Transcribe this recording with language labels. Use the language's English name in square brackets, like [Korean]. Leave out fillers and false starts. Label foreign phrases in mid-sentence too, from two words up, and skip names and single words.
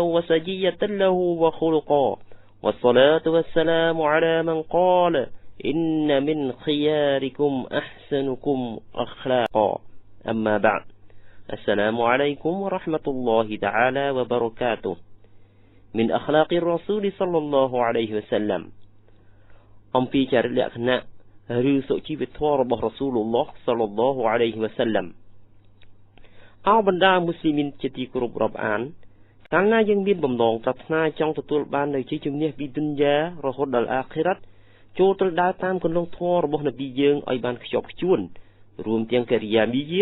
[Arabic] وسجية له وخلقا والصلاة والسلام على من قال إن من خياركم أحسنكم أخلاقا أما بعد السلام عليكم ورحمة الله تعالى وبركاته من أخلاق الرسول صلى الله عليه وسلم [Khmer] អំពីចរិតលក្ខណៈឬសុជីវធម៌របស់រ៉ាស៊ូលឡោះសល្លឡោះអាឡៃហ៊ីវ៉ាសាឡាំ អោបណ្ដាមូស្លីមីនជាទីគោរពរាប់អានកាលណាយើងមានបំណងប្រាថ្នាចង់ទទួលបាននូវជ័យជំនះពីឌុនយ៉ារហូតដល់អាខិរ៉ាត់ចូលទៅដើរតាមគន្លងធម៌របស់នប៊ីយើងឲ្យបានខ្ជាប់ខ្ជួនរួមទាំងកិរិយាមាយា